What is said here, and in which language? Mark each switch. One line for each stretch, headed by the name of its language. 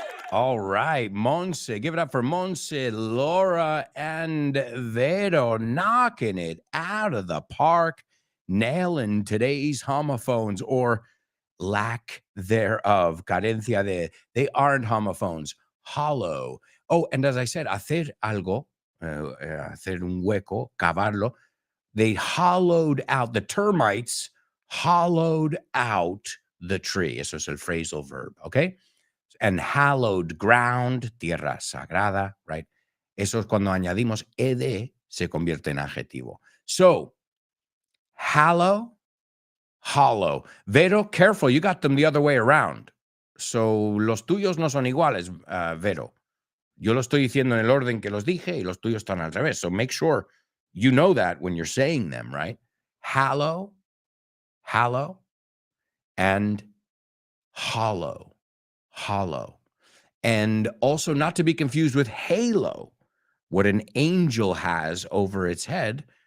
English: All right, Monse. Give it up for Monse, Laura, and Vero knocking it out of the park, nailing today's homophones or lack thereof.
Spanish: Carencia de.
English: They aren't homophones. Hollow. Oh, and as I said,
Spanish: hacer algo, hacer un hueco, cavarlo.
English: They hollowed out, the termites hollowed out the tree.
Spanish: Eso es el
English: phrasal verb, okay? And hallowed ground,
Spanish: tierra sagrada,
English: right?
Spanish: Eso es cuando añadimos ed, se convierte en adjetivo.
English: So, hollow. Vero, careful, you got them the other way around.
Spanish: los tuyos no son iguales, Vero. Yo lo estoy diciendo en el orden que los dije y los tuyos están al revés.
English: So make sure you know that when you're saying them, right? Hallow, and hollow. And also not to be confused with halo, what an angel has over its head.